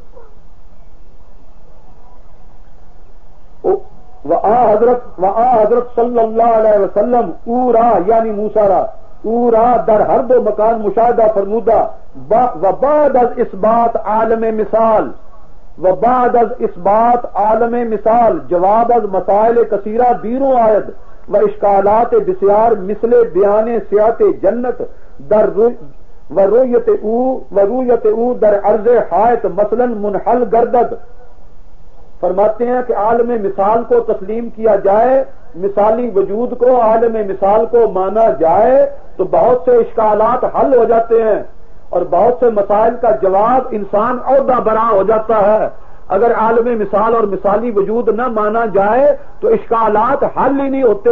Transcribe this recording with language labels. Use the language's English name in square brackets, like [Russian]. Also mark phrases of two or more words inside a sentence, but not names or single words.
[Persian] حضرت [Arabic] صلی اللہ علیہ وسلم [Persian] اورا یعنی موسیٰ را اورا در ہر دو مکان مشاہدہ فرمودہ و بعد از اثبات عالم مثال و بعد از اثبات عالم مثال جواب از مسائل کثیرہ بیروں آید و اشکالات بسیار مثل بیان سیاحت جنت در و رویت او در عرض حائط مثلا منحل گردد. [Urdu] فرماتے ہیں کہ عالم مثال کو تسلیم کیا جائے، مثالی وجود کو عالم مثال کو مانا جائے تو بہت سے اشکالات حل ہو جاتے ہیں اور بہت سے مسائل کا جواب انسان عہدہ برا ہو جاتا ہے. اگر عالم مثال اور مثالی وجود نہ مانا جائے تو اشکالات حل ہی نہیں ہوتے.